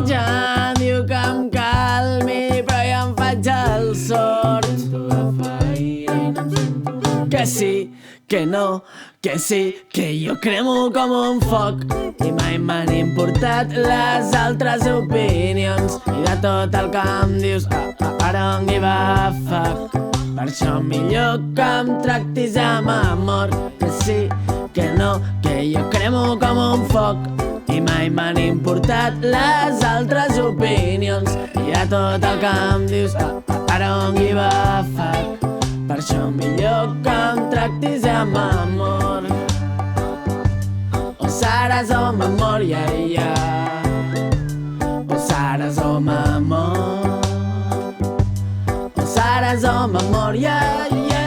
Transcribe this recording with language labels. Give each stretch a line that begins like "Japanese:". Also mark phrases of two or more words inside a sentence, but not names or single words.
Catalan: Ja diu que em calmi, però jo em faig el sord. Intento agafar aire i no em sento molt millor. Que sí, que no, que sí, que jo cremo com un foc i mai m'han importat les altres opinions. I de tot el que em dius,
English: I don't give a fuck.
Catalan: Per això millor que em tractis amb amor. Que sí, que no, que jo cremo com un foc i mai m'han importat les altres opinions. I de tot el que em dius,
English: I don't give a fuck.
Catalan: Per això millor que em tractis amb amor. O seràs o memòria, yeah. O seràs o m'amor. O seràs o memòria, yeah.